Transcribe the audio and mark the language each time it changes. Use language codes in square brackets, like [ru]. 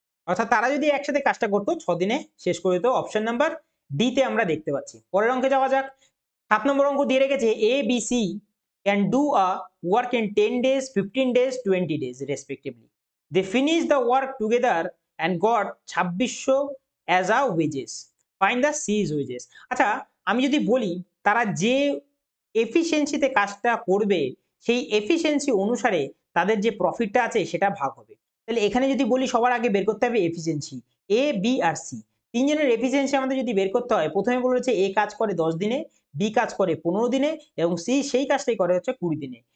[bn] অর্থাৎ তারা যদি একসাথে কাজটা করতো 6 দিনে শেষ করে দিত। অপশন নাম্বার ডি তে আমরা দেখতে পাচ্ছি। পরের অঙ্কে যাওয়া যাক। [en] 7 [bn] নম্বর অঙ্ক দিয়ে রেখেছে [en] A, B, C can do a work in 10 days, 15 days, 20 days respectively. They finished the work together and got 2600 as a wages. Find the C's wages. [bn] আচ্ছা, আমি যদি বলি তারা যে এফিসিয়েন্সিতে কাজটা করবে সেই এফিসিয়েন্সি অনুসারে তাদের যে প্রফিটটা আছে সেটা ভাগ হবে। তাহলে এখানে যদি বলি সবার আগে বের করতে হবে efficiency A, B আর C। তিনজনের এফিসিয়েন্সি আমাদের যদি বের করতে হয়, প্রথমে বলেছে A কাজ করে 10 দিনে, B কাজ করে 15 দিনে এবং C সেই কাজটাই করে হচ্ছে 20 দিনে।